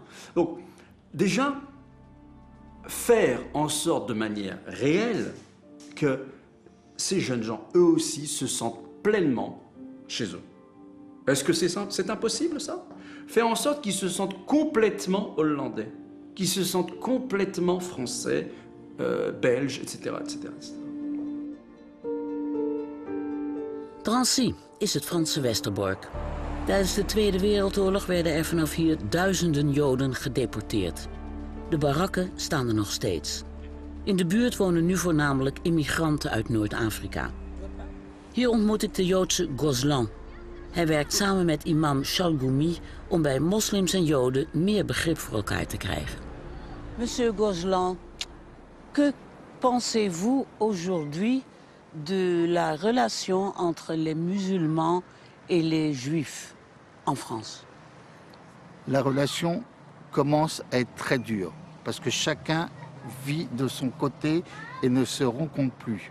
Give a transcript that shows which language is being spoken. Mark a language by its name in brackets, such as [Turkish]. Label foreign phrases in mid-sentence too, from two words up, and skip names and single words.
[French] Donc déjà, faire en sorte de manière réelle que ces jeunes gens, eux aussi, se sentent pleinement chez eux. Est-ce que c'est impossible, ça? Faire en sorte qu'ils se sentent complètement hollandais, qu'ils se sentent complètement français, belges, etc., etc., etc. [Dutch] Drancy is het Franse Westerbork. Tijdens de Tweede Wereldoorlog werden er vanaf hier duizenden Joden gedeporteerd. De barakken staan er nog steeds. In de buurt wonen nu voornamelijk immigranten uit Noord-Afrika. Hier ontmoet ik de Joodse Gozlan. Hij werkt samen met imam Chalgoumi om bij moslims en Joden meer begrip voor elkaar te krijgen. [French] Monsieur Gozlan, que pensez-vous aujourd'hui de la relation entre les musulmans et les juifs en France? La relation commence à être très dure parce que chacun vit de son côté et ne se rencontre plus.